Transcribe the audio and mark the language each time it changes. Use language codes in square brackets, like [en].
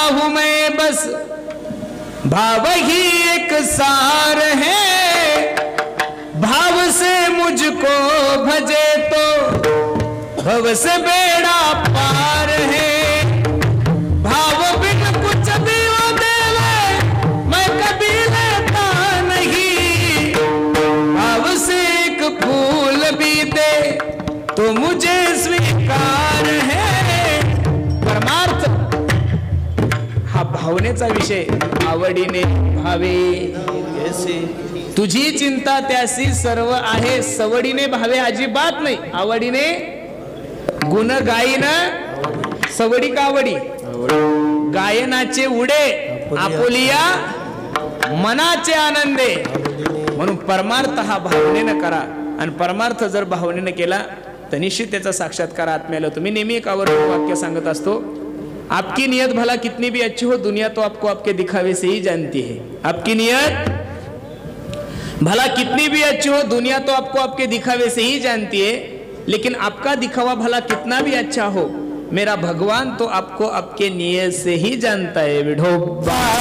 [hi] भाव ही एक सार है, भाव से मुझको भजे तो भव से बेड़ा पार है। भाव बिन कुछ भी वो देवे मैं कभी लेता नहीं, भाव से एक फूल भी दे तो मुझे स्वीकार है। [mr] परमार्थ हा भावनेचा विषय, आवडीने भावे जैसे तुझी चिंता त्यासी सर्व आहे, सवडीने भावे अजिबात नाही, आवडीने गुण गायन सवडी कावडी गायनाचे उडे आपुलिया मनाचे आनंदे। म्हणून परमार्थ हा भावनेनं करा, आणि परमार्थ जर भावनेनं केला तर निश्चित त्याचा साक्षात्कार आत्म्याला। तुम्ही नेहमी एक आवर्जून वाक्य सांगत असतो, [hi] आपकी नियत भला कितनी भी अच्छी हो दुनिया तो आपको आपके दिखावे से ही जानती है। आपकी नियत भला कितनी भी अच्छी हो दुनिया तो आपको आपके दिखावे से ही जानती है, लेकिन आपका दिखावा भला कितना भी अच्छा हो मेरा भगवान तो आपको आपके नियत से ही जानता है। [mr] विठोबा